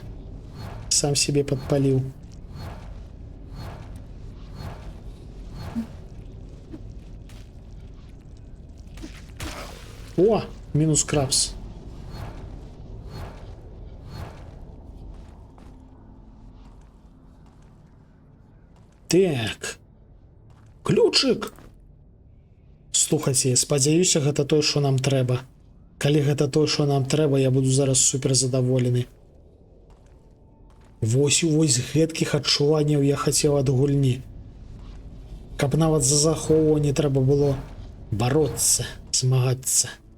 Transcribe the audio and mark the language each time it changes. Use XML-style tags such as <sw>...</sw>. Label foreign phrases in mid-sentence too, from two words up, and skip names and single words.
<ru>Сам себе подпалил. О, минус крабс. Так. Ключик.</ru> <be>Слухайте, спадзяюся, гэта тое, што нам трэба. Калі гэта тое, што нам трэба, я буду зараз супер задаволены. Вось гэткіх адчуванняў я хацеў ад гульні. Каб нават за захоўванне трэба было бароцца, змагацца.</be>